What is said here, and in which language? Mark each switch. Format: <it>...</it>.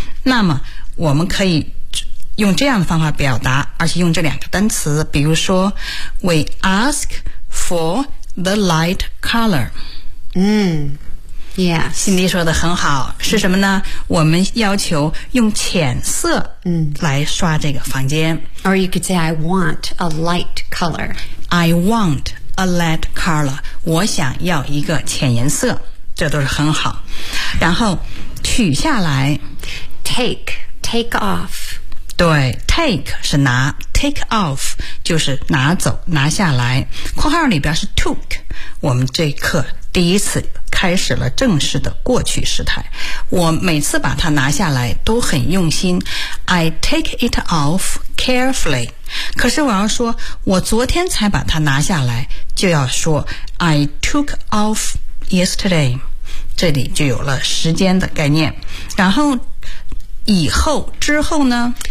<zh>那么我们可以用这样的方法表达，而且用这两个单词，比如说</zh> <en>We ask for the light color. 嗯。Yes.</en> <zh>Cindy 说的很好，是什么呢？我们要求用浅色来刷这个房间。</zh> <en>Or you could say, I want a light color. I want a light color.</en> <zh>我想要一个浅颜色，这都是很好。然后取下来</zh> <en>take off.</en> <zh>对 ,take 是拿 ,take off 就是拿走拿下来。括号里边是 took, 我们这一课第一次开始了正式的过去时态，我每次把它拿下来都很用心</zh> <en>I take it off carefully</en> <zh>可是我要说我昨天才把它拿下来就要说</zh> <en>I took off yesterday</en> <zh>这里就有了时间的概念然后以后之后呢</zh>